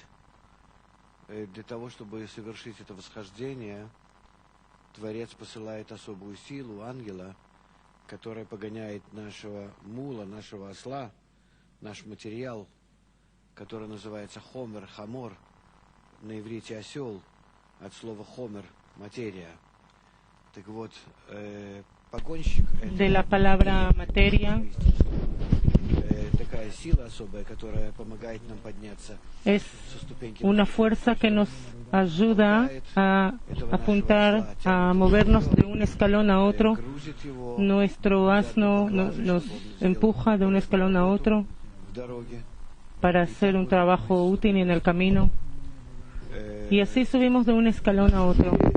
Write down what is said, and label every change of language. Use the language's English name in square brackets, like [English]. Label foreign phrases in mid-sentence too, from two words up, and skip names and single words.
[Russian] Для того, чтобы совершить это восхождение, Творец посылает особую силу, ангела, которая погоняет нашего мула, нашего осла, наш материал, который называется [Hebrew] חומר, חמור, [Russian] на иврите осел, от слова хомер, материя. Так вот, погонщик... [Spanish] De la palabra materia. [Russian] Такая сила особая, которая помогает нам подняться [Spanish] Es [Russian] со ступеньки. [Spanish] una fuerza que nos ayuda a apuntar, a movernos de un escalón a otro. Nuestro asno nos empuja de un escalón a otro para hacer un trabajo útil en el camino. Y así subimos de un escalón a otro.